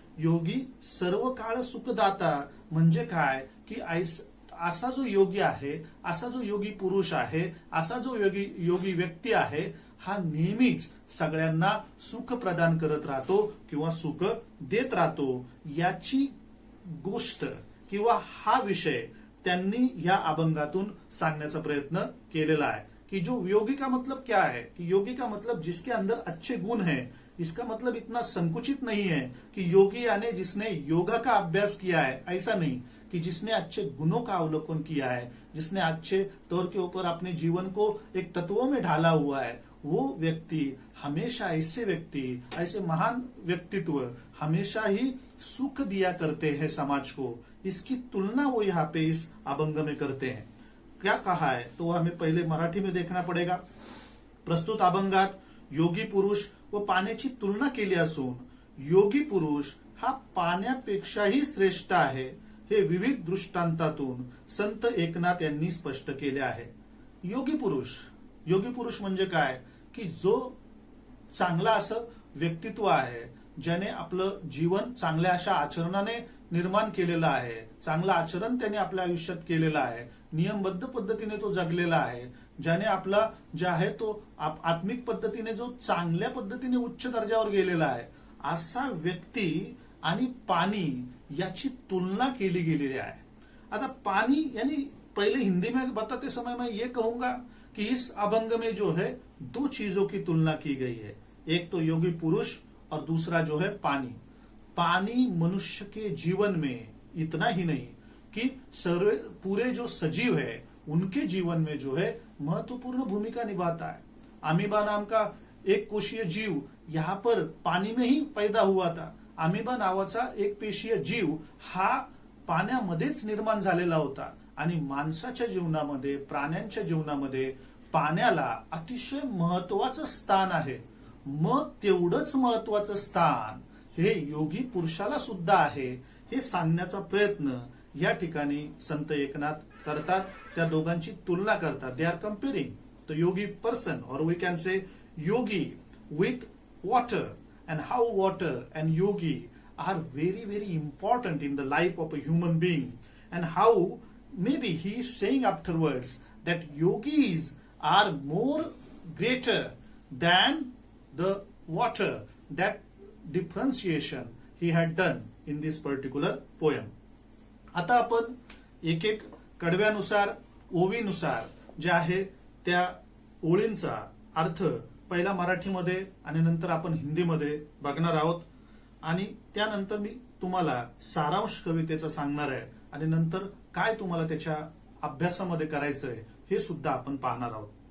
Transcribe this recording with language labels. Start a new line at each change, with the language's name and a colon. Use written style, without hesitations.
Marathi: योगी सर्व काळ सुखदाता म्हणजे काय की असा जो योगी आहे, असा जो योगी पुरुष आहे, असा जो योगी व्यक्ती आहे, हा नेहमीच सगळ्यांना सुख प्रदान करत राहतो किंवा सुख देत राहतो। याची गोष्ट किंवा हा विषय त्यांनी या अभंगातून सांगण्याचा प्रयत्न केलेला आहे
Hindi: कि जो योगी का मतलब क्या है, कि योगी का मतलब जिसके अंदर अच्छे गुण हैं। इसका मतलब इतना संकुचित नहीं है कि योगी यानी जिसने योगा का अभ्यास किया है, ऐसा नहीं कि जिसने अच्छे गुणों का अवलोकन किया है, जिसने अच्छे तौर के ऊपर अपने जीवन को एक तत्वों में ढाला हुआ है, वो व्यक्ति हमेशा, ऐसे व्यक्ति, ऐसे महान व्यक्तित्व हमेशा ही सुख दिया करते हैं समाज को। इसकी तुलना वो यहाँ पे इस अभंग में करते हैं। क्या कहा है तो हमें पहले मराठी में देखना पडेगा।
Marathi: प्रस्तुत अभंगात योगी पुरुष व पाण्याची तुलना केली असून योगी पुरुष हा पाण्यापेक्षाही श्रेष्ठ आहे हे विविध दृष्टांतातून संत एकनाथ यांनी स्पष्ट केले आहे। योगी पुरुष म्हणजे काय की जो चांगला असं व्यक्तित्व आहे, ज्याने आपलं जीवन चांगल्या अशा आचरणाने निर्माण केलेलं आहे, चांगलं आचरण त्याने आपल्या आयुष्यात केलेलं आहे, नियमबद्ध पद्धतीने तो जगलेला आहे, ज्याने आपला जे आहे तो आत्मिक पद्धतीने जो चांगल्या पद्धतीने उच्च दर्जावर गेलेला आहे, असा व्यक्ती आणि पानी याची तुलना केली गेलेली आहे।
Hindi: आता पानी यानी पहले हिंदी में बताते समय मैं ये कहूंगा कि इस अभंग में जो है दो चीजों की तुलना की गई है, एक तो योगी पुरुष और दूसरा जो है पानी। पानी मनुष्य के जीवन में इतना ही नहीं कि पूरे जो सजीव है उनके जीवन में जो है महत्वपूर्ण भूमिका निभाता है। अमीबा नाम का एक कोशीय जीव यहाँ पर पानी में ही पैदा हुआ था।
Marathi: अमीबा नावाचा एक पेशीय जीव हा पाण्यामध्येच निर्माण झालेला होता आणि माणसाच्या जीवनामध्ये, प्राण्यांच्या जीवनामध्ये पाण्याला अतिशय महत्वाचं स्थान आहे। मग तेवढंच महत्वाचं स्थान हे योगी पुरुषाला सुद्धा आहे हे सांगण्याचा प्रयत्न या ठिकाणी संत एकनाथ करतात। त्या दोघांची तुलना करतात।
English: They are comparing the yogi person और we can say yogi with water and how water and yogi are very very important in the life of a human being, and how maybe he is saying afterwards that yogis are more greater than the water. That differentiation he had done in this particular poem.
Marathi: आता आपण एक एक कडव्यानुसार, ओवीनुसार जे आहे त्या ओळींचा अर्थ पहिला मराठीमध्ये आणि नंतर आपण हिंदीमध्ये बघणार आहोत आणि त्यानंतर मी तुम्हाला सारांश कवितेचा सांगणार आहे आणि नंतर काय तुम्हाला त्याच्या अभ्यासामध्ये करायचंय हे सुद्धा आपण पाहणार आहोत।